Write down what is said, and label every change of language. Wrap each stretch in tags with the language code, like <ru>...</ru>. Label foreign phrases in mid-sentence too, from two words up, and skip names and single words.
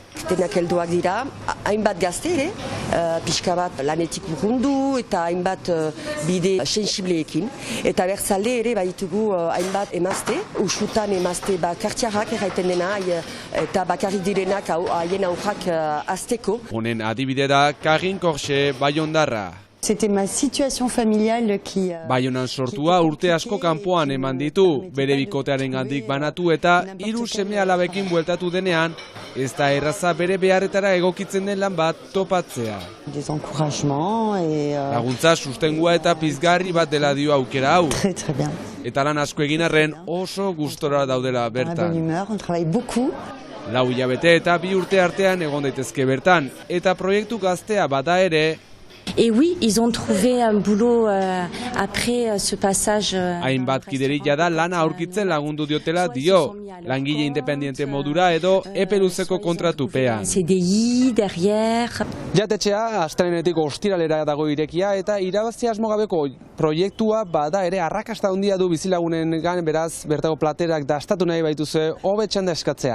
<eu>Denak helduak dira, hainbat gazte ere, pixka bat lanetik urrundu eta hainbat bide sensibleekin. Eta bertzalde ere baitugu hainbat emazte, usutan emazte kartiarrak erraiten dena eta bakarrik direnak haien aurrak azteko. Honen adibide da Karin Korxe Baiondarra.</eu> <fr>C'était ma situation familiale qui...</fr> <eu>Baionan sortua urte asko kanpoan eman ditu, bere bikotearen gandik banatu eta 3 seme-alabekin bueltatu denean, ez da erraza bere beharretara egokitzen den lan bat topatzea.</eu> <fr>Des encouragements et...</fr> <eu>Laguntza sustengua eta pizgarri bat dela dio aukera hau.</eu> <fr>Très bien.</fr> <eu>Eta lan asko egin arren oso gustora daudela bertan.</eu> <fr>Bonne humeur, on travaille beaucoup.</fr> <eu>4 hilabete eta 2 urte artean egon daitezke bertan, eta proiektu gaztea bada ere,</eu> <fr>Et oui, ils ont trouvé un boulot après ce passage.</fr> <eu>Hainbat kiderik jada lana aurkitzen lagundu diotela dio, langile independiente modura edo epe luzeko kontratupean.</eu> <fr>CDI derrière.</fr> <eu>Jatetxea astelehenetik ostiralera dago irekia eta irabazi asmogabeko proiektua bada ere arrakasta handia du bizilagunengan, beraz bertako platerak dastatu nahi baituzue hobetxan da eskatzea.</eu>